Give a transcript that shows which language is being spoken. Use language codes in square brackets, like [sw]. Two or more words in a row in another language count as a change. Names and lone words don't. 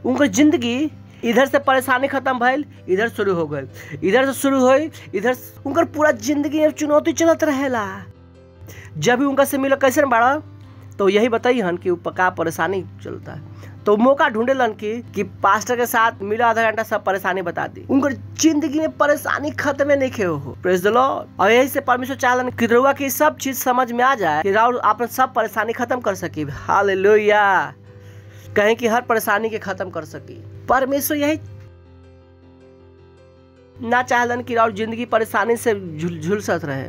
[bho] उनका जिंदगी इधर से परेशानी खत्म भइल, इधर शुरू हो गइल, इधर से शुरू हुई, इधर उनका पूरा जिंदगी में चुनौती चलत रहेला। जब भी उनका से मिला कैसे बाड़ा तो यही बताई हन कि का परेशानी चलता है, तो मौका ढूंढेलन कि पास्टर के साथ मिला, आधा घंटा सब परेशानी बता दी। उनकर जिंदगी में परेशानी खत्म नहीं हो। [en] Praise the Lord. [bho] और यही से परमेश्वर चाहलन कि रउआ की सब चीज समझ में आ जाए कि राउर आप सब परेशानी खत्म कर सकी। हालेलुया। कहें कि हर परेशानी के खत्म कर सकी। परमेश्वर यही ना चाहलन कि राउर जिंदगी परेशानी से झुलसत रहे।